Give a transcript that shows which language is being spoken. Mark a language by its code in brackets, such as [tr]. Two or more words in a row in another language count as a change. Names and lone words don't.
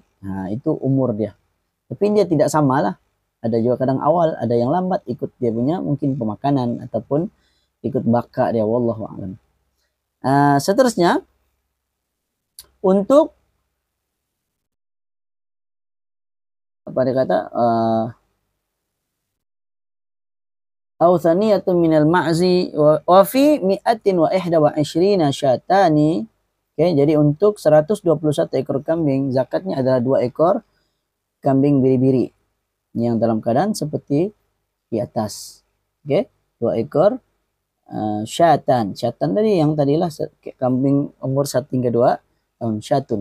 [ms] Nah, itu umur dia. Tapi dia tidak sama lah. Ada juga kadang awal, ada yang lambat ikut dia punya mungkin pemakanan ataupun ikut baka dia, wallahu a'lam. Seterusnya untuk apa dia kata [ar] أو ثنية من المعز وفي مئة وإحدى وعشرين شاتان. [ms] Oke, jadi untuk 121 ekor kambing zakatnya adalah 2 ekor kambing biri-biri yang dalam keadaan seperti di atas. Oke, 2 ekor syatan. Syatan tadi yang tadilah kambing umur 1 hingga 2 tahun, syatun.